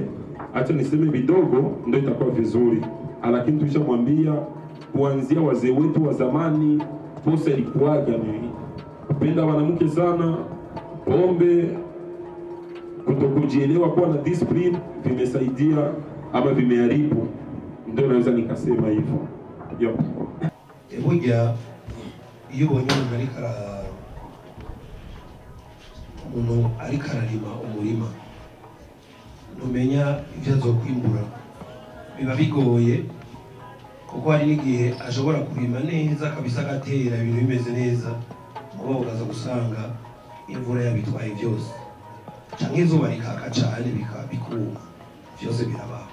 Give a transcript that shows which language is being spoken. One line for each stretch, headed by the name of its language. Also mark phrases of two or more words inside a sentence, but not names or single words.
Swahili: Acha niseme vidogo ndio itakuwa vizuri. Lakini tulishamwambia kuanzia wazee wetu wa zamani, posa ilikuwaga ni kupenda wanamke sana, pombe, kutokujielewa, kuwa na discipline, vimesaidia ama vimeharibu. Ndio naweza nikasema hivyo.
Rundi: Burya iyo ubonye umuntu ariko ararima umurima, ntumenya ibyo azokwimbura, biba bigoye kuko hari n'igihe ashobora kurima neza kabisa agatera ibintu bimeze neza mubo ukaza gusanga imvura yabitwaye byose canke izuba rikaka cane bikuma byose birabaho.